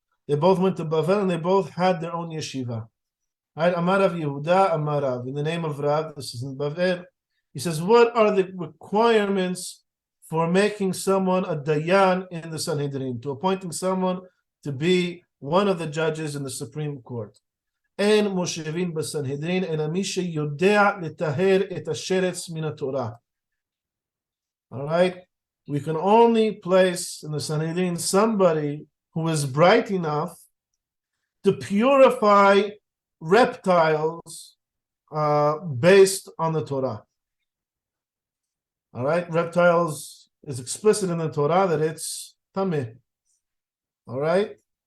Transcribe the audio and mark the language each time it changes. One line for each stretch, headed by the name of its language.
English: They both went to Bavel and they both had their own yeshiva. Right? Amar Rav Yehuda, Amar Rav. In the name of Rav, this is in Bavel. He says, what are the requirements for making someone a dayan in the Sanhedrin, to appointing someone to be one of the judges in the Supreme Court.
Hebrew: אין מושבים בסנהדרין אלא מי שיודע לטהר את השרץ מן התורה.
English: All right? We can only place in the Sanhedrin somebody who is bright enough to purify reptiles based on the Torah. All right? Reptiles is explicit in the Torah that it's tameh. All right?